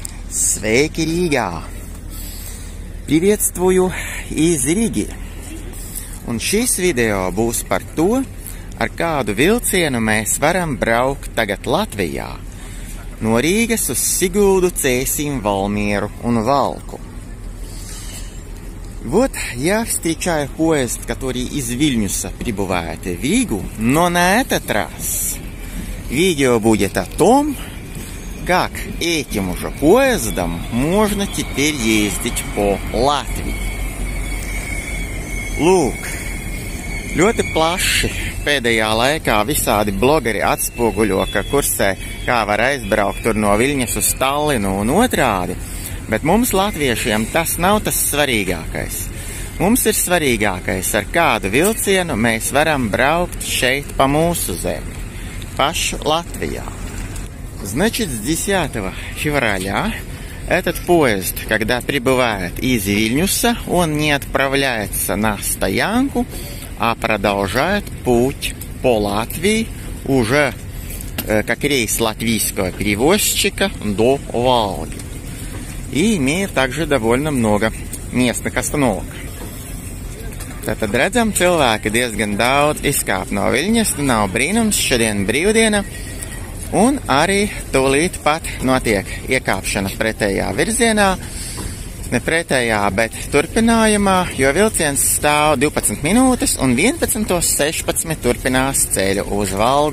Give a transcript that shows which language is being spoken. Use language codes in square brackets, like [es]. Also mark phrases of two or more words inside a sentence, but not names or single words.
[lv] Sveiki Rīgā! [ru] Приветствую из Rīgi! [lv] Un šis video būs par to, ar kādu vilcienu mēs varam braukt tagad Latvijā. No Rīgas uz Siguldu, Cēsīm, Valmieru un Valku. [ru] Вот я встречаю поезд, который из Вильнюса прибывает в Ригу, но на этот раз видео будет о том, как этим же поездом можно теперь ездить по Latvijai. [lv] Lūk, ļoti plaši pēdējā laikā visādi blogeri atspoguļo, ka kursē kā var aizbraukt tur no Viļņas uz Tallinu un otrādi, bet mums latviešiem tas nav tas svarīgākais. Mums ir svarīgākais, ar kādu vilcienu mēs varam braukt šeit pa mūsu zemi, pašu Latvijā. [ru] Значит, с 10 февраля этот поезд, когда прибывает из Вильнюса, он не отправляется на стоянку, а продолжает путь по Латвии уже как рейс латвийского перевозчика до Valgi. И имеет также довольно много местных остановок. [lv] Tātad redzam, cilvēki diezgan daudz izkāp no Viļņas, nav brīnums, šodien brīvdiena. Un arī tūlīt pat notiek iekāpšana pretējā virzienā, ne pretējā, bet turpinājumā, jo vilciens stāv 12 minūtes un 11:16 turpinās ceļu uz Valgu.